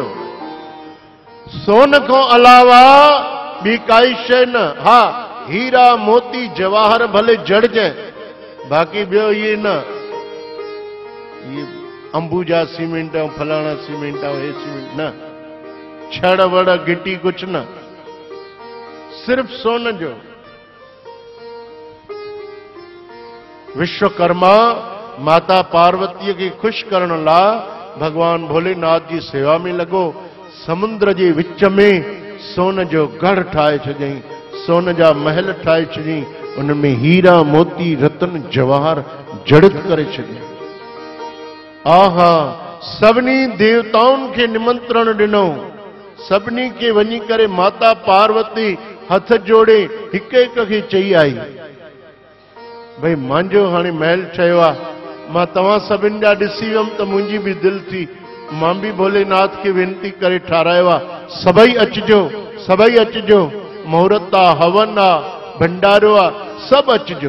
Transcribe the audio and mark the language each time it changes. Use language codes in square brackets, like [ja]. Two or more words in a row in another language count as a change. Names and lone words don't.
[sd] सोन खां अलावा ॿी काई शइ न। हा हीरा मोती जवाहर भले जड़जांइ, बाक़ी ॿियो इहे न, ये अंबुजा सीमेंट ऐं फलाणा सीमेंट ऐं हे सीमेंट न, छड़ वड़ गिटी कुछ न, सिर्फ सोन जो। विश्वकर्मा माता पार्वती के खुश करण ला भगवान भोलेनाथ जी सेवा में लगो। समुद्र जे विच में सोन जो गढ़ ठाहे छॾियईं, सोन जा महल ठाहे छॾियईं, उनमें हीरा मोती रतन जवाहर जड़ित करे छॾियईं। आहा, सभिनी देवताउनि खे निमंत्रण ॾिनो, सभिनी खे वञी करे माता पार्वती हथ जोड़े हिक हिक खे चई आई, भई मुंहिंजो हाणे महल ठहियो आहे, मां तव्हां सभिनि जा ॾिसी वियुमि त मुंहिंजी बि दिलि थी, मां बि भोलेनाथ खे वेनती करे ठारायो आहे, सभई अचिजो, सभई अचिजो, मुहूर्त आहे, हवन आहे, भंडारो आहे, सभु अचिजो।